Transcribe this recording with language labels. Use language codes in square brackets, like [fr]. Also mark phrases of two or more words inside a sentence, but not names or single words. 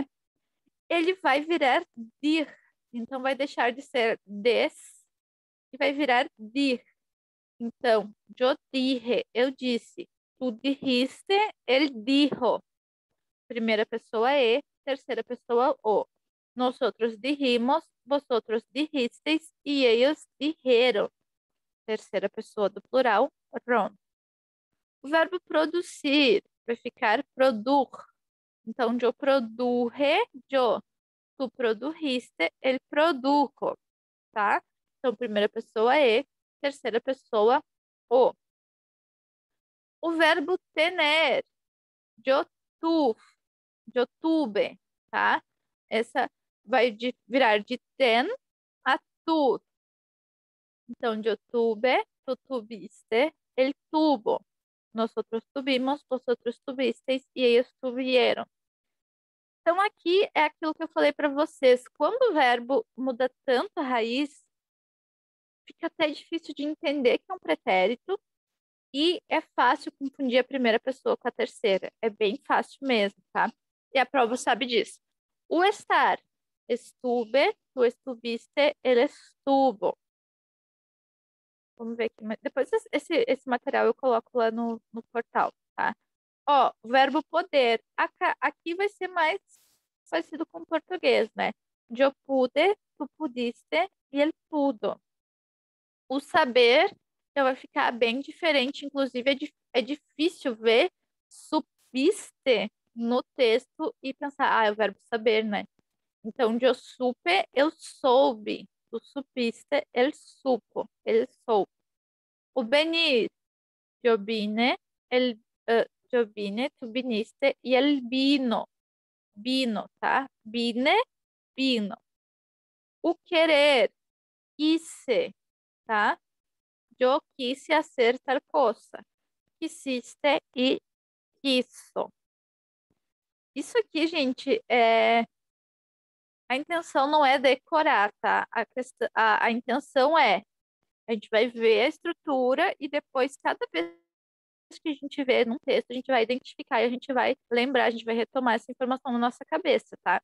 [pt] Ele vai virar dir. Então, vai deixar de ser des e vai virar dir. Então, [es] yo dije, [pt] eu disse. [es] Tu dijiste, ele dijo. [pt] Primeira pessoa terceira pessoa o. [es] Nosotros dijimos, vosotros dijisteis e ellos dijeron. [pt] Terceira pessoa do plural, ron. O verbo produzir vai ficar produr. [es] Então, yo produje, yo. Tu produjiste, ele produjo, tá? [pt] Então, primeira pessoa terceira pessoa o. O verbo [es] tener, yo tuve, yo tuve, [pt] tá? Essa vai virar de ten a tu. Então, [es] yo tuve, tu tuviste, ele tuvo. Nosotros tuvimos, vosotros tuvisteis e ellos tuvieron. [pt] Então, aqui é aquilo que eu falei para vocês. Quando o verbo muda tanto a raiz, fica até difícil de entender que é um pretérito e é fácil confundir a primeira pessoa com a terceira. É bem fácil mesmo, tá? E a prova sabe disso. [es] O estar, estuve, tu estuviste, ele estuvo. [pt] Vamos ver aqui. Depois esse material eu coloco lá no portal, tá? Ó, o verbo poder. Aqui vai ser mais parecido com o português, né? Eu pude, [es] tu pudiste [pt] e ele pudo. O saber já vai ficar bem diferente. Inclusive, é difícil ver supiste no texto e pensar, é o verbo saber, né? Então, eu supe, eu soube. [es] Tu supiste, [pt] ele supo, ele soube. O venir, eu vine, ele, eu vine, [es] tu viniste [pt] e ele vino. [es] Vino, tá? Vine, vino. [pt] O querer, quise, tá? Eu [es] quise hacer [pt] tal coisa. Quisiste e quiso. Isso aqui, gente, a intenção não é decorar, tá? A intenção é, a gente vai ver a estrutura e depois, cada vez que a gente vê num texto, a gente vai identificar e a gente vai lembrar, a gente vai retomar essa informação na nossa cabeça, tá?